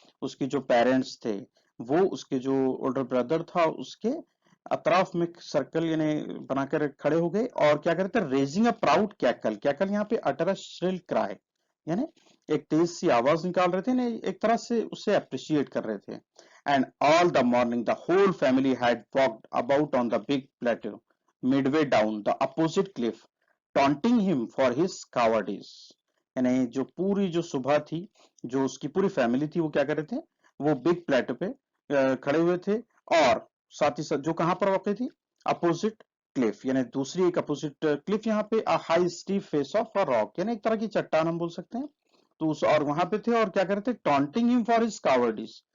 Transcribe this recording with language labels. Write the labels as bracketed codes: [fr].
[hi] उसके जो पेरेंट्स थे वो उसके जो ओल्डर ब्रदर था उसके अतराफ में सर्कल यानी बनाकर खड़े हो गए और क्या करते थे? [en] raising a proud cackle, [hi] cackle यहाँ पे [en] utter a shrill cry, [hi] यानी एक तेज सी आवाज निकाल रहे थे ना, एक तरह से उसे अप्रिशिएट कर रहे थे। [en] And all the morning the whole family had walked about on the big plateau midway down the opposite cliff, taunting him for his cowardice, [hi] यानी जो पूरी जो सुबह थी, जो उसकी पूरी फैमिली थी, वो क्या कर रहे थे? वो बिग प्लेटो पे खड़े हुए थे, और साथ ही साथ जो कहां पर वाकई थी? अपोजिट क्लिफ, यानी दूसरी एक अपोजिट क्लिफ, यहाँ पे [en] a high steep face of a rock, [hi] यानी एक तरह की चट्टान हम बोल सकते हैं। तो उस और वहां पे थे और क्या कर रहे थे? [en] taunting him for his cowardice,